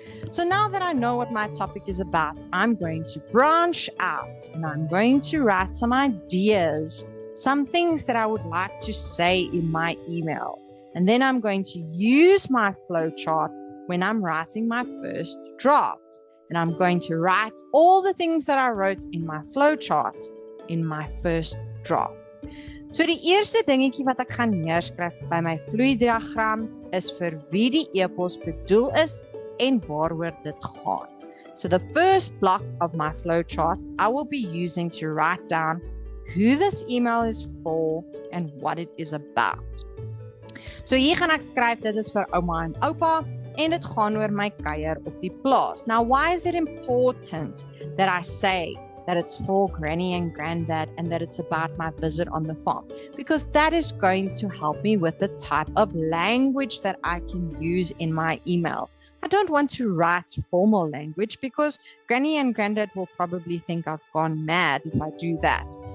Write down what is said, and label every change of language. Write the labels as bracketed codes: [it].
[en] So now that I know what my topic is about, I'm going to branch out and I'm going to write some ideas, some things that I would like to say in my email. And then I'm going to use my flowchart when I'm writing my first draft. And I'm going to write all the things that I wrote in my flowchart in my first draft. [af] So die eerste dingetjie wat ek gaan neerskryf by my vloeidiagram is vir wie die e-pos bedoel is en waaroor dit gaan. [en] So the first block of my flowchart I will be using to write down who this email is for and what it is about. [af] So hier gaan ek skryf dit is vir ouma en oupa en dit gaan oor my kuier op die plaas. [en] Now why is it important that I say that it's for Granny and Granddad and that it's about my visit on the farm? Because that is going to help me with the type of language that I can use in my email. I don't want to write formal language because Granny and Granddad will probably think I've gone mad if I do that.